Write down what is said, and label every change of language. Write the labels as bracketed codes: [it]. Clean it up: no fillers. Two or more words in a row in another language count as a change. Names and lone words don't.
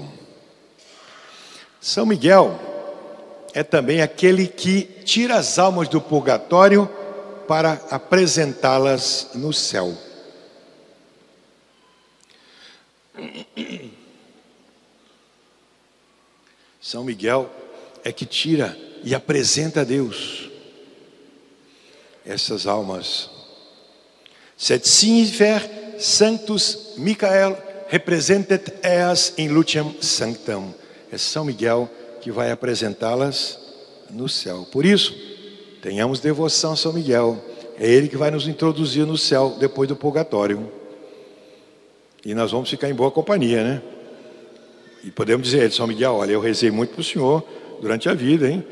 [pt] São Miguel é também aquele que tira as almas do purgatório para apresentá-las no céu. São Miguel é que tira e apresenta a Deus essas almas. [la] Sed sinfer sanctus Michael representet eas in luciam sanctam. [pt] É São Miguel que vai apresentá-las no céu. Por isso, tenhamos devoção a São Miguel. É ele que vai nos introduzir no céu depois do purgatório. E nós vamos ficar em boa companhia, né? E podemos dizer a ele: São Miguel, olha, eu rezei muito para o senhor durante a vida, hein?